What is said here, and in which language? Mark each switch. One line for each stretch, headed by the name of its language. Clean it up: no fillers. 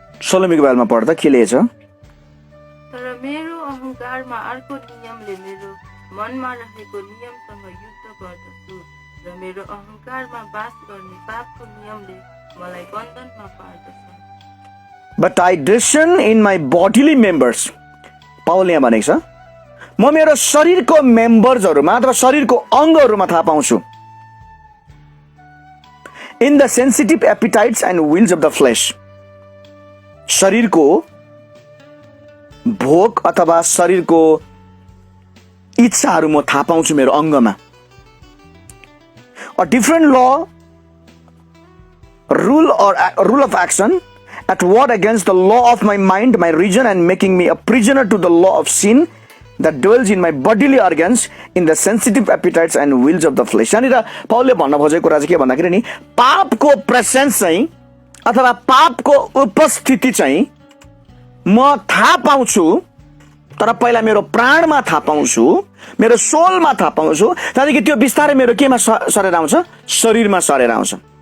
Nepali: सलोमीको बारेमा पढ्दा के लेखेछ? तर मेरो अहंकारमा अर्को नियमले मेरो मनमा रहेको नियमसँग युद्ध गर्दछु र मेरो अहंकारमा बास गर्ने पापको नियमले मलाई बन्धनमा पार्दछ।
English: But I discern in my bodily members.
Nepali: पाउलले यहाँ भनेको छ म मेरो शरीरको मेम्बर्सहरूमा अथवा शरीरको अङ्गहरूमा थाहा पाउँछु।
English: In the sensitive appetites and wills of the flesh.
Nepali: शरीरको भोक अथवा शरीरको इच्छाहरू म थाहा पाउँछु मेरो अङ्गमा।
English: A different law, rule of action at war against the law of my mind, my reason, and making me a prisoner to the law of sin that dwells in my bodily organs, in the sensitive appetites and wills of the flesh.
Nepali: यहाँनिर पाउलले भन्न खोजेको कुरा चाहिँ के भन्दाखेरि नि पापको presence चाहिँ अथवा पापको उपस्थिति चाहिँ म थाहा पाउँछु, तर पहिला मेरो प्राणमा थाहा पाउँछु, मेरो सोलमा थाहा पाउँछु, त्यहाँदेखि त्यो बिस्तारै मेरो केमा सरेर आउँछ, शरीरमा सरेर आउँछ।